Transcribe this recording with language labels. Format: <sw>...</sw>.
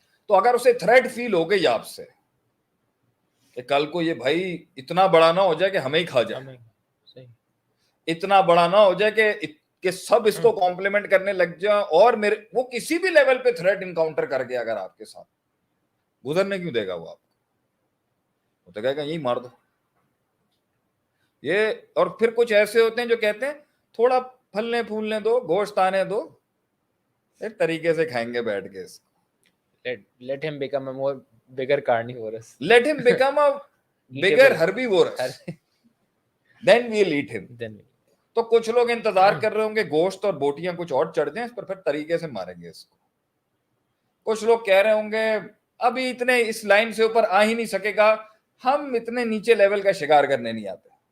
<ur>تو اگر اسے تھریٹ فیل ہو گئی آپ سے کہ کل کو یہ بھائی اتنا بڑا نہ ہو جائے کہ ہمیں ہی کھا جائے, اتنا بڑا نہ ہو جائے کہ سب اس کو کمپلیمنٹ کرنے لگ جائیں, اور وہ کسی بھی لیول پہ تھریٹ انکاؤنٹر کر گیا اگر آپ کے ساتھ, گزرنے کیوں دے گا وہ آپ کو؟ وہ تو کہے گا یہی مار دو. یہ اور پھر کچھ ایسے ہوتے ہیں جو کہتے ہیں تھوڑا پھلنے پھولنے دو, گوشت آنے دو, ایک طریقے سے کھائیں گے بیٹھ کے اس کو.</ur> <en>Let him become a more bigger carnivorous. Let him become a bigger herbivores. Then we'll eat him.</en> <ur>تو کچھ لوگ انتظار کر رہے ہوں گے گوشت اور بوٹیاں کچھ اور چڑھ جائیں اس پر, پھر طریقے سے ماریں گے اس کو. کچھ لوگ کہہ رہے ہوں گے ابھی اتنے اس لائن سے اوپر آ ہی نہیں سکے گا, ہم اتنے نیچے لیول کا شکار کرنے نہیں آتے.</ur>